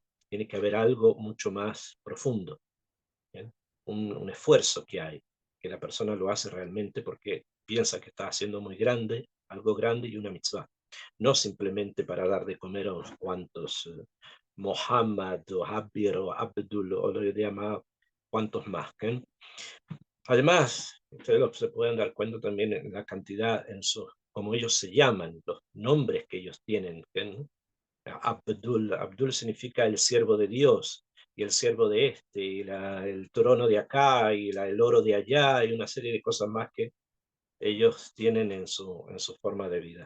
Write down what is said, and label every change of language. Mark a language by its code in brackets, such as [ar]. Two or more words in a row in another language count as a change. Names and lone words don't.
[es] Tiene que haber algo mucho más profundo. ¿Bien? Un esfuerzo que hay, que la persona lo hace realmente porque piensa que está haciendo muy grande, algo grande y una mitzvah. No simplemente para dar de comer a unos cuantos Mohammed o Habir o Abdul o lo que llama cuantos más. ¿Okay? Además, ustedes se pueden dar cuenta también en la cantidad, como ellos se llaman, los nombres que ellos tienen. ¿No? Abdul significa el siervo de Dios, y el siervo de este, y el trono de acá, y el oro de allá, y una serie de cosas más que ellos tienen en su forma de vida.